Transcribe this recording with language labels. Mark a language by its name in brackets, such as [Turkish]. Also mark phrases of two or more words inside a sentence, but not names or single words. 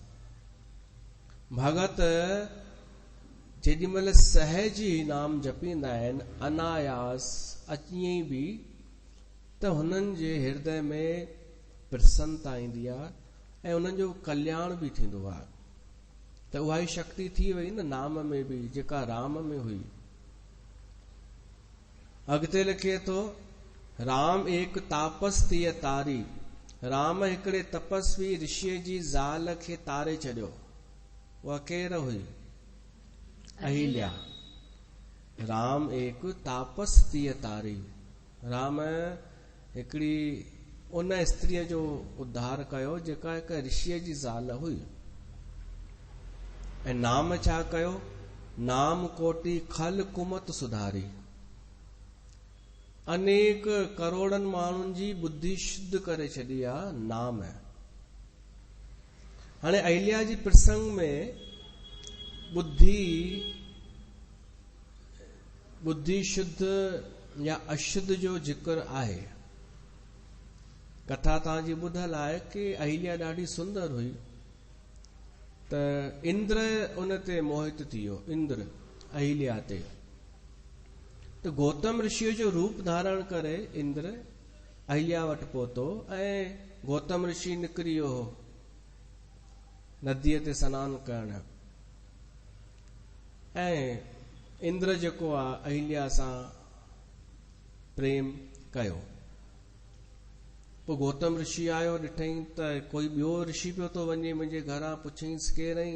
[Sindhi] भगत जेॾी महिल सहज ई नाम जपींदा आहिनि, अनायास अचीं बि, त हुननि जे हृदय में प्रसन्नता ईंदी आहे ऐं उन्हनि जो कल्याण भी थींदो आहे। त उहा ई शक्ति थी वई न नाम में भी, जेका राम में हुई। अॻिते लिखे थो, [Awadhi] राम एक तापस तिय तारी। [Sindhi] राम हिकिड़े तपस्वी ऋषिअ जी ज़ाल खे तारे छॾियो। उहा केर हुई? अहिल्या। [Awadhi] राम एक तापस तिय तारी। [Sindhi] राम हिकिड़ी उन स्त्रीअ जो उद्धार कयो जेका हिक ऋषिअ जी ज़ाल हुई। ऐं नाम छा कयो? [Awadhi] नाम कोटि खल कुमत सुधारी। [Sindhi] अनेक करोड़नि माण्हुनि जी बुद्धि शुद्ध करे छॾी आहे नाम। हाणे अहिल्या जी प्रसंग में बुद्धि शुद्ध या अशुद्ध जो जिक्र आहे। कथा तव्हांजी ॿुधल आहे कि अहिल्या ॾाढी सुंदर हुई, त इंद्र उन ते मोहित थी वियो, इंद्र अहिल्या ते। त गौतम ऋषि जो रूप धारण करे इंद्र अहिल्या वटि पहुतो ऐं गौतम ऋषि निकिरी वियो हो नदीअ ते सनानु करण। ऐं इंद्र जेको आहे अहिल्या सां प्रेम कयो। पोइ गौतम ऋषि आयो, ॾिठई त कोई ॿियो ऋषि पियो थो वञे मुंहिंजे घरां, पुछईंसि केरई?